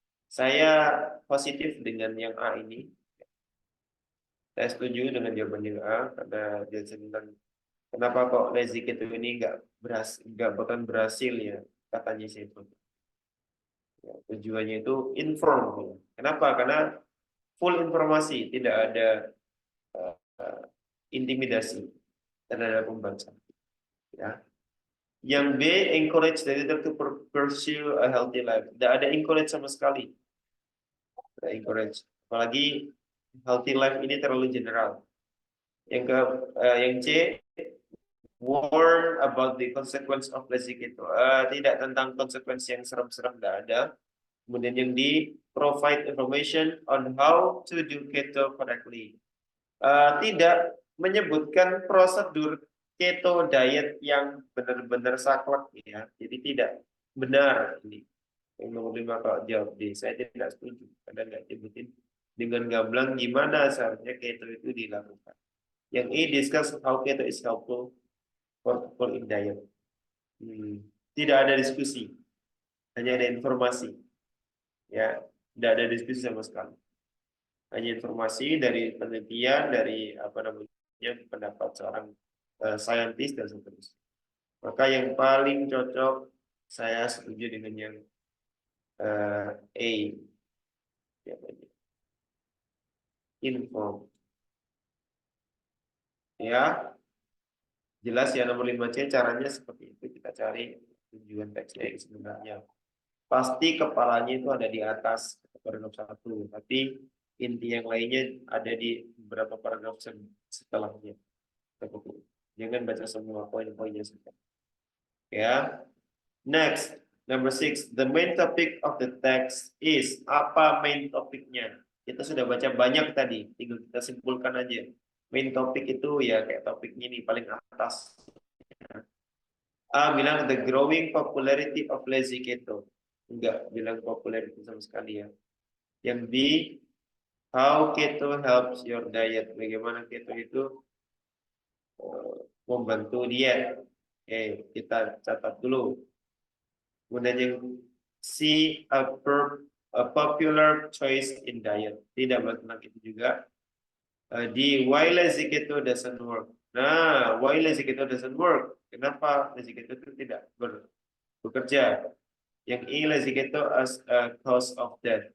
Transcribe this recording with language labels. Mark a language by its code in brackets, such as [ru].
[id] Saya positif dengan yang A ini. Saya setuju dengan jawaban yang A karena dia tentang kenapa kok lazy keto ini nggak bahkan berhasil ya katanya sih itu. Ya, tujuannya itu inform. Ya. Kenapa? Karena full informasi, tidak ada intimidasi terhadap pembaca. Ya. Yang B, [en] encourage the reader to pursue a healthy life. [id] Tidak ada encourage sama sekali. Tidak encourage. Apalagi [en] healthy life [id] ini terlalu [en] general. [id] Yang C, [en] warn about the consequence of lazy keto. [id] Tidak tentang konsekuensi yang serem-serem, tidak ada. Kemudian yang D, [en] provide information on how to do keto correctly. [id] Tidak menyebutkan prosedur keto diet yang benar-benar saklek ya. Jadi tidak benar ini. Yang nomor 5 kalau jawab D, saya tidak setuju karena nggak sebutin dengan gamblang gimana seharusnya keto itu dilakukan. Yang E, [en] discuss how keto is helpful for people in diet. [id] Tidak ada diskusi, hanya ada informasi. Ya, tidak ada diskusi sama sekali. Hanya informasi dari penelitian, dari apa namanya pendapat seorang saintis dan seterusnya. Maka yang paling cocok saya setuju dengan yang A, ya, inform. Ya, jelas ya nomor 5C caranya seperti itu. Kita cari tujuan teksnya yang sebenarnya. Pasti kepalanya itu ada di atas paragraf 1, tapi inti yang lainnya ada di beberapa paragraf setelahnya. Jangan baca semua poin-poinnya saja. [en] Ya. Next, number 6. The main topic of the text is. [id] Apa main topiknya? Kita sudah baca banyak tadi, tinggal kita simpulkan aja. Main topik itu ya kayak topiknya ini paling atas. A bilang [en] the growing popularity of lazy keto. [id] Enggak bilang popularity sama sekali ya. Yang B, [en] how keto helps your diet. [id] Bagaimana keto itu membantu diet. Oke, kita catat dulu. Kemudian yang C, [en] a popular choice in diet. [id] Tidak tentang itu juga. [en] Di why lazy keto doesn't work. Nah, why lazy keto doesn't work? [id] Kenapa lazy keto itu tidak bekerja? Yang E, [en] lazy keto as a cause of death.